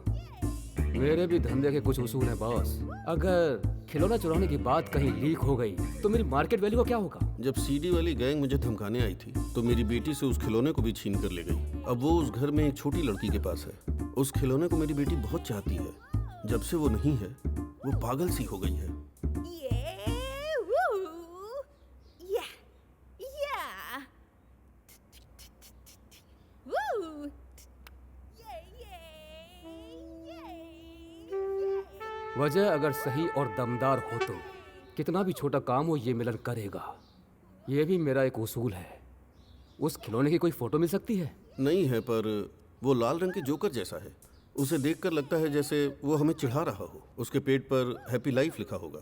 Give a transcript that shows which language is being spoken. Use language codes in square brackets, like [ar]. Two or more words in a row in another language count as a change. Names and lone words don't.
[hi] मेरे भी धंधे के कुछ उसूल हैं बॉस। अगर खिलौना चुराने की बात कहीं लीक हो गई तो मेरी [en] market value [hi] का क्या होगा? जब सीडी वाली गैंग मुझे धमकाने आई थी तो मेरी बेटी से उस खिलौने को भी छीन कर ले गई। अब वो उस घर में एक छोटी लड़की के पास है। उस खिलौने को मेरी बेटी बहुत चाहती है। जब से वो नहीं है, वो पागल सी हो गई है। [en] Yeah, woo. Yeah, yeah. Woo. Yeah, yeah, yeah. [hi] वजह अगर सही और दमदार हो तो कितना भी छोटा काम हो ये मिलन करेगा। ये भी मेरा एक उसूल है। उस खिलौने की कोई फोटो मिल सकती है? नहीं है, पर वो लाल रंग के जोकर जैसा है। उसे देखकर लगता है जैसे वो हमें चिढ़ा रहा हो। उसके पेट पर [en] happy life [hi] लिखा होगा।